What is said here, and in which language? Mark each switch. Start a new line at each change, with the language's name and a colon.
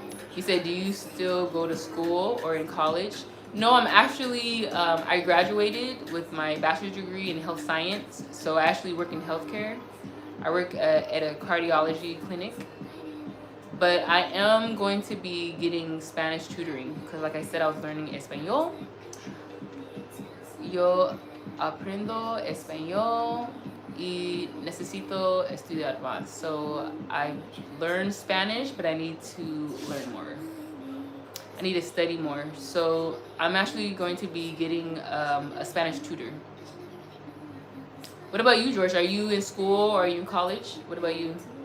English: He said, do you still go to school or in college? No, I'm actually, I graduated with my bachelor's degree in health science. So I actually work in healthcare. I work at a cardiology clinic. But I am going to be getting Spanish tutoring because, like I said, I was learning español.
Spanish: Yo aprendo español y necesito estudiar más.
English: So I learned Spanish, but I need to learn more. I need to study more. So I'm actually going to be getting a Spanish tutor. What about you, George? Are you in school or are you in college? What about you?